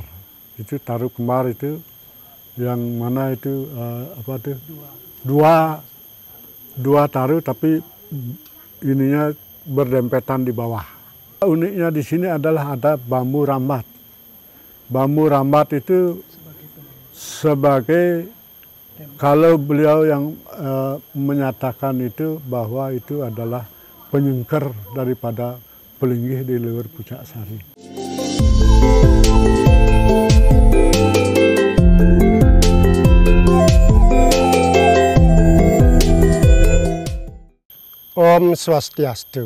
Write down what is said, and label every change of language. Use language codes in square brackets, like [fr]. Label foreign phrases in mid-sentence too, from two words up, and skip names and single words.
[id] Itu taru kemar itu yang mana itu dua taru tapi ininya berdempetan di bawah. Uniknya di sini adalah ada bambu rambat. Bambu rambat itu sebagai kalau beliau yang menyatakan itu bahwa itu adalah penyengker daripada pelinggih di Luhur Pucak Sari. [sa] Om Swastiastu.